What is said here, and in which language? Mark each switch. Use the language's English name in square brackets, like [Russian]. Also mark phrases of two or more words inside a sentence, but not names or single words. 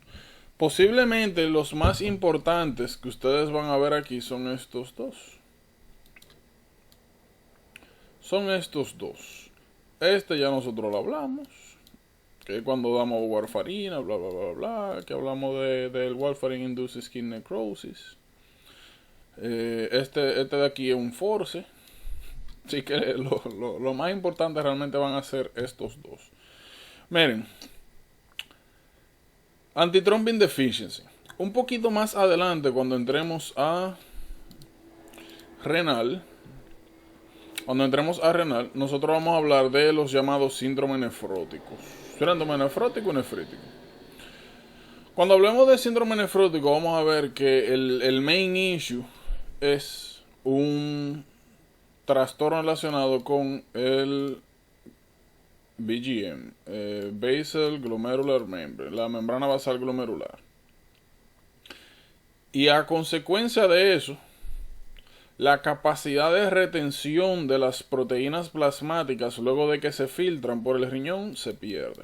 [Spanish] Posiblemente los más importantes que ustedes van a ver aquí son estos dos. Son estos dos. Este ya nosotros lo hablamos, que cuando damos warfarina, bla bla bla bla, que hablamos del [English] warfarin induced skin necrosis. [Spanish] Este de aquí es un force. Así que lo más importante realmente van a ser estos dos. Miren, [English] antithrombin deficiency. [Spanish] Un poquito más adelante, cuando entremos a renal, nosotros vamos a hablar de los llamados síndromes nefróticos. Síndrome nefrótico y nefrítico. Cuando hablemos de síndrome nefrótico, vamos a ver que el [English] main issue [Spanish] es un trastorno relacionado con el BGM, [English] Basal Glomerular Membrane, [Spanish] la membrana basal glomerular. Y a consecuencia de eso, la capacidad de retención de las proteínas plasmáticas luego de que se filtran por el riñón se pierde.